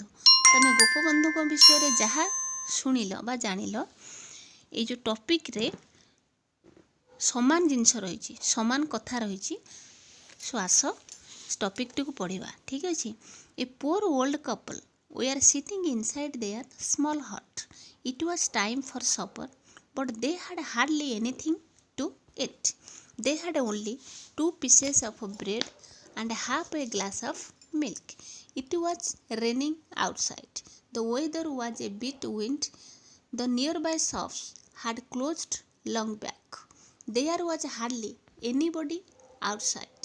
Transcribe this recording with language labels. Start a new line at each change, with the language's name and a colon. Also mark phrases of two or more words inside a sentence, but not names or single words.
Odia: ତମେ ଗୋପବନ୍ଧୁଙ୍କ ବିଷୟରେ ଯାହା ଶୁଣିଲ ବା ଜାଣିଲ, ଏଇ ଯେଉଁ ଟପିକ୍ରେ ସମାନ ଜିନିଷ ରହିଛି, ସମାନ କଥା ରହିଛି. ସୋ ଆସ ଟପିକ୍ଟିକୁ ପଢ଼ିବା. ଠିକ୍ ଅଛି.
English: a poor old couple were sitting inside their small hut. it was time for supper, but they had hardly anything to eat. They had only 2 pieces of bread and half a glass of milk. It was raining outside. The weather was a bit wind. The nearby shops had closed long back. There was hardly anybody outside.